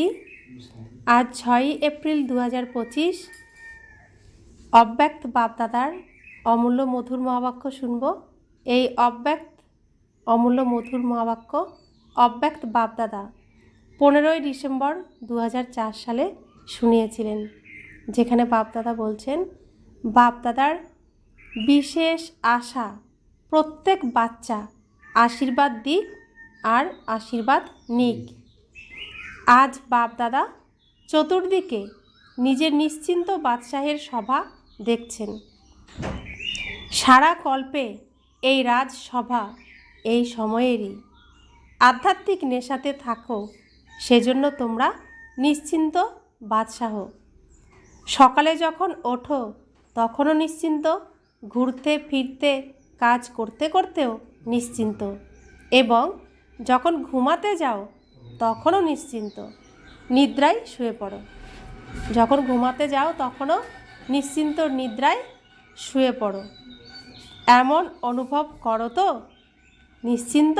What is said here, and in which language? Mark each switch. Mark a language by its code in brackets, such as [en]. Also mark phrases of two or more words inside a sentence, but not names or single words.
[bn] আজ 6 এপ্রিল 2025 অব্যক্ত বাপদাদার অমূল্য মধুর মহাবাক্য শুনব। এই অব্যক্ত অমূল্য মধুর মহাবাক্য অব্যক্ত বাপদাদা 15 ডিসেম্বর 2004 সালে শুনিয়েছিলেন, যেখানে বাপদাদা বলছেন বাপদাদার বিশেষ আশা প্রত্যেক বাচ্চা আশীর্বাদ দিক আর আশীর্বাদ নিক। আজ বাপদাদা চতুর্দিকে নিজের নিশ্চিন্ত বাদশাহের সভা देखছেন। সারা কল্পে এই राजसभा এই समयेरই আধ্যাত্মিক নেশাতে থাকো, सेजন্য তোমরা নিশ্চিন্ত বাদশাহ। सकाले যখন ওঠো তখনও निश्चिंत, ঘুরতে ফিরতে কাজ করতে करतेও निश्चिंत, এবং যখন ঘুমাতে যাও তখনও নিশ্চিন্ত, নিদ্রায় শুয়ে পড়ো। যখন ঘুমাতে যাও তখনও নিশ্চিন্ত নিদ্রায় শুয়ে পড়ো। এমন অনুভব করো তো নিশ্চিন্ত?